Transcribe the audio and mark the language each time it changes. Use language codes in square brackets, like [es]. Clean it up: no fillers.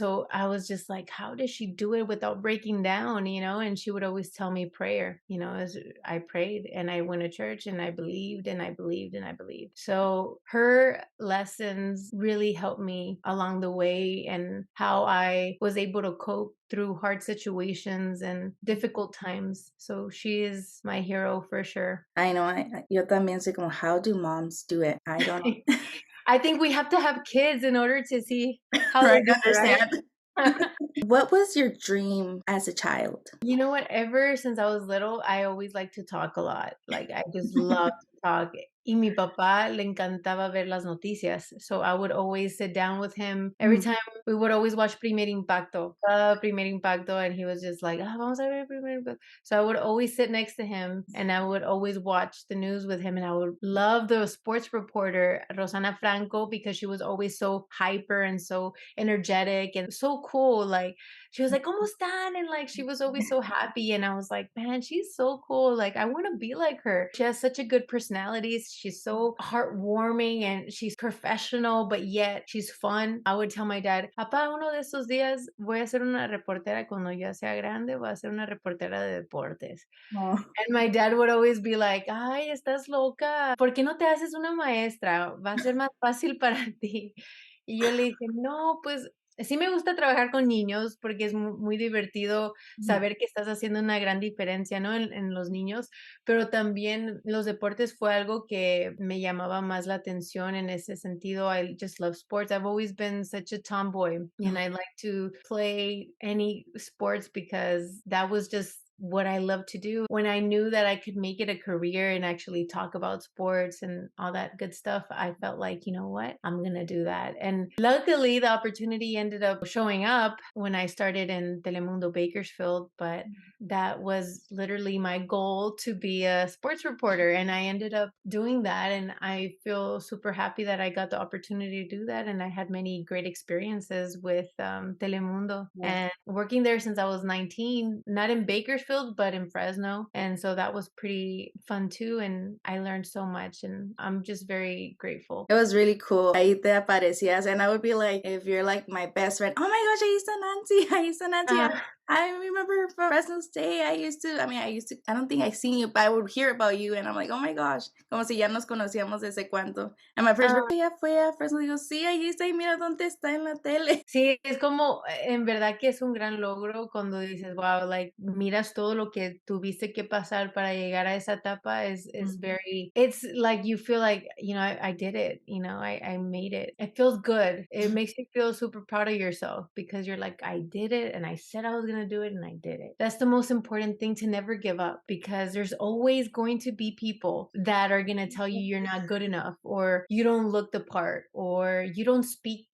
[en] So I was just like, how does she do it without breaking down, And she would always tell me prayer, as I prayed and I went to church and I believed and I believed and I believed. So her lessons really helped me along the way, and how I was able to cope through hard situations and difficult times. So she is my hero for sure. I know. [es] Yo también soy como, [en] how do moms do it? I don't know. I think we have to have kids in order to see how Right, they do it, understand. right? What was your dream as a child? You know what? Ever since I was little, I always like to talk a lot. Like, I just love to talk. [es] Y mi papá le encantaba ver las noticias. [en] So I would always sit down with him. Every Mm. time we would always watch Primer Impacto, Primer Impacto, and he was just like, [es] vamos a ver Primer Impacto. [en] So I would always sit next to him and I would always watch the news with him. And I would love the sports reporter, Rosana Franco, because she was always so hyper and so energetic and so cool. Like, she was like, [es] "¿Cómo están?" [en] And like, she was always so happy. And I was like, man, she's so cool. Like, I want to be like her. She has such a good personality. She's so heartwarming and she's professional, but yet she's fun. I would tell my dad, [es] Papá, uno de estos días voy a ser una reportera cuando yo sea grande, voy a ser una reportera de deportes. Oh, [en] And my dad would always be like, [es] ay, estás loca. ¿Por qué no te haces una maestra? Va a ser más fácil para ti. Y yo le dije, no, pues sí me gusta trabajar con niños porque es muy divertido mm, saber que estás haciendo una gran diferencia, ¿no? En los niños, pero también los deportes fue algo que me llamaba más la atención en ese sentido. [en] I just love sports. I've always been such a tomboy, and mm. I like to play any sports because that was just what I love to do. When I knew that I could make it a career and actually talk about sports and all that good stuff, I felt like, you know what? I'm going to do that. And luckily, the opportunity ended up showing up when I started in Telemundo Bakersfield, but that was literally my goal, to be a sports reporter. And I ended up doing that. And I feel super happy that I got the opportunity to do that. And I had many great experiences with Telemundo, Yes. and working there since I was 19, not in Bakersfield, but in Fresno. And so that was pretty fun too. And I learned so much, and I'm just very grateful. It was really cool. [es] Ahí te aparecías, [en] and I would be like, if you're like my best friend, oh my gosh, [es] ahí está Nancy, ahí está Nancy. Uh, [en] I remember from Fresno State, I don't think I seen you, but I would hear about you, and I'm like, oh my gosh, [es] como si ya nos conocíamos desde cuánto. [en] And my friends were, [es] ya fue a Fresno, digo, sí, ahí está, y mira dónde está en la tele. Sí, es como, en verdad que es un gran logro cuando dices, wow, like, miras todo lo que tuviste que pasar para llegar a esa etapa. [en] Is Mm. very, it's like you feel like, I did it, I made it. It feels good. It makes you feel super proud of yourself because you're like, I did it and I said I was going to do it and I did it. That's the most important thing, to never give up, because there's always going to be people that are going to tell you you're not good enough, or you don't look the part, or you don't speak